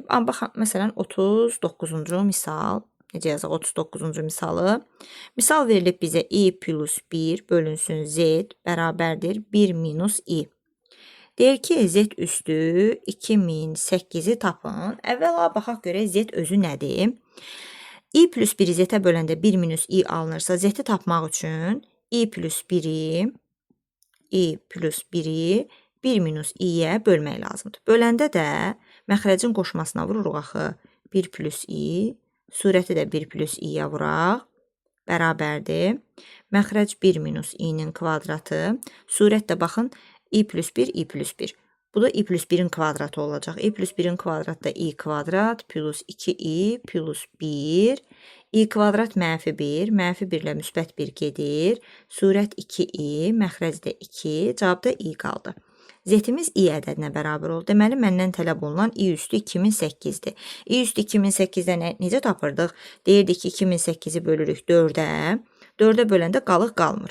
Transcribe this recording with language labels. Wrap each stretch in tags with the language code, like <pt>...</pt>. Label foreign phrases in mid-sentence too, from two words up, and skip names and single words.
<az>Baxın, məsələn, 39-cu misal. Necə yazaq 39-cu misalı? Misal verilib bizə i plus 1 bölünsün z bərabərdir 1 minus i. Deyir ki, z üstü 2008-i tapın. Əvvəla baxaq görək z özü nədir? i plus 1-i z-ə böləndə 1 minus i alınırsa, z-i tapmaq üçün i plus 1-i 1 minus i-yə bölmək lazımdır. Böləndə də məxrəcin qoşmasına vururuq axı 1 plus i, surəti də 1 plus i-yə vuraq, bərabərdir. Məxrəc 1 minus i-nin kvadratı, surət də baxın i plus 1, i plus 1. Bu da i plus 1-in kvadratı olacaq. i plus 1-in kvadratı da i kvadrat plus 2i plus 1. i kvadrat mənfi 1, mənfi 1 ilə müsbət 1 gedir. Surət 2i, məxrəcdə 2, cavabda i qaldı. Z-imiz i ədədinə bərabər oldu. Deməli, məndən tələb olunan i üstü 2008-dir. i üstü 2008-dən necə tapırdıq? Deyirdik ki, 2008-i bölürük 4-ə. 4-ə böləndə qalıq qalmır.</az>